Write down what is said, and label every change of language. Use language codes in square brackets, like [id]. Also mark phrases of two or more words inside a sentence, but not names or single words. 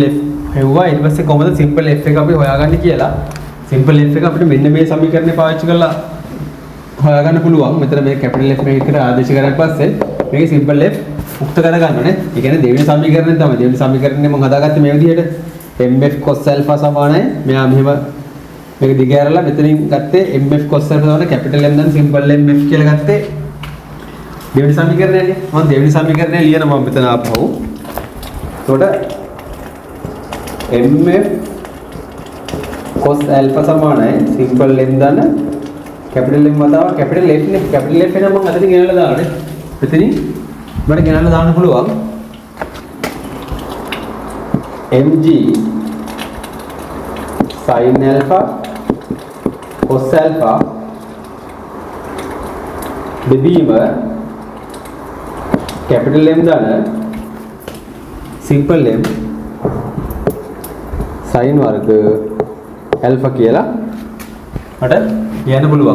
[si] F හෙව්වා ඊට පස්සේ කොහොමද [en] simple F [si] එක අපි හොයාගන්නේ කියලා [en] simple F [si] එක අපිට මෙන්න මේ සමීකරණය පාවිච්චි කරලා හොයාගන්න පුළුවන් මෙතන මේ [en] capital F [si] එකකට ආදේශ කරාට පස්සේ මේක [en] simple F [si] උක්ත කරගන්න ඕනේ ඒ කියන්නේ දෙවෙනි සමීකරණය තමයි දෙවෙනි සමීකරණය මම හදාගත්තේ මේ විදිහට [en] mf cos alpha [si] සමානයි මෙයා මෙහෙම මේක දිග ඇරලා මෙතනින් ගත්තේ [en] mf cos alpha [si] සමාන [en] capital M [si] දැන් [en] simple mf [si] කියලා ගත්තේ දෙවෙනි සමීකරණයනේ මම දෙවෙනි සමීකරණය ලියනවා මම මෙතන ආපහු එතකොට [en] mf cos alpha [si] සමානයි [en] simple m [si] දාන [en] capital M [si] වතාව [en] capital F [si] නේ [en] capital F [si] එනම් මම අතනින් ගෙනල්ලා දාන්නේ මෙතනින් මට ගෙනල්ලා දාන්න පුළුවන් [en] mg sin alpha cos alpha [si] බෙදීම [en] capital M [si] දාන [en] simple M [si] sin වර්ග alpha කියලා මට කියන්න පුළුවන්.